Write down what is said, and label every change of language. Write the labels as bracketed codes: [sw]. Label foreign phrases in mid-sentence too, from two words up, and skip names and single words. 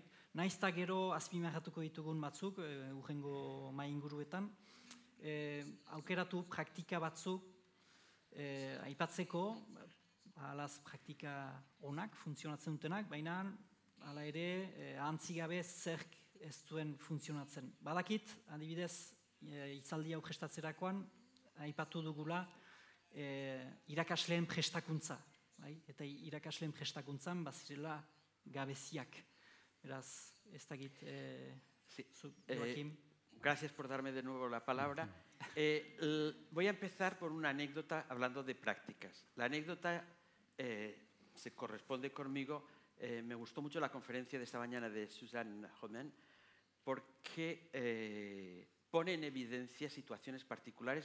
[eu] Naizta gero azpimarratuko ditugun batzuk, urrengo mai inguruetan, aukeratu praktika batzuk aipatzeko, alaz praktika onak, funtzionatzen dutenak, baina hala ere ahantzigabe zerk ez duen funtzionatzen. Badakit, adibidez, hitzaldi hau prestatzerakoan, aipatu dugula irakasleen prestakuntza. Bai? Eta irakasleen prestakuntzan bazirela gabeziak. Beraz, ez dakit, Joaquim. [es] Gracias por darme de nuevo la palabra. Voy a empezar por una anécdota hablando de prácticas. La anécdota se corresponde conmigo. Me gustó mucho la conferencia de esta mañana de Suzanne Romain porque pone en evidencia situaciones particulares.